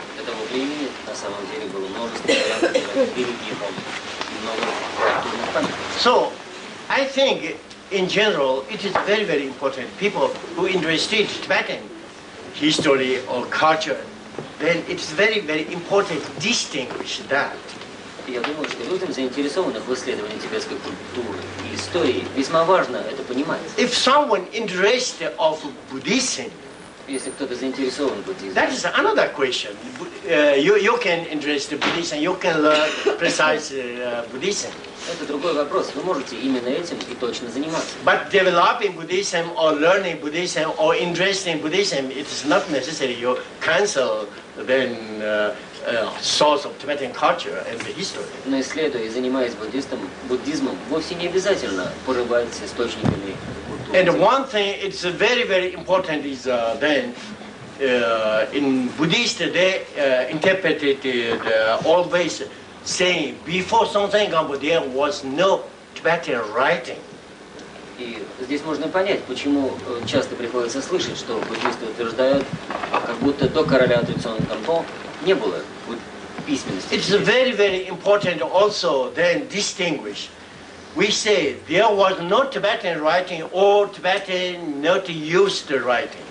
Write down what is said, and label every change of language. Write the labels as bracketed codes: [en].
[ru] До того времени на самом деле было множество вариантов религии Бон и много культурных памятников. [en] So I think in general it is very important. People who interested in Tibetan history or culture, then it's very important to distinguish that. [ru] Я думаю, что людям, заинтересованным в исследовании тибетской культуры и истории, весьма важно это понимать. [en] If someone interested of Buddhism, [ru] Если кто-то заинтересован в буддизме, [en] that is another question. You can interest in Buddhism, you can learn precise Buddhism. [ru] это другой вопрос. Вы можете именно этим и точно заниматься. [en] But developing Buddhism or learning Buddhism or interest in Buddhism, it is not necessary you cancel then source of Tibetan culture and the history. [ru] Но исследуя и занимаясь буддизмом, вовсе не обязательно порывать источниками культуры. [en] And one thing it's very important is then in Buddhist they interpreted always saying before Songtsen Gampo there was no Tibetan writing. [ru] И здесь можно понять, почему часто приходится слышать, что буддисты утверждают, как будто до короля Трицон Гампо не было письменности. [en] It's very important also then distinguish. We say there was no Tibetan writing or Tibetan not used writing.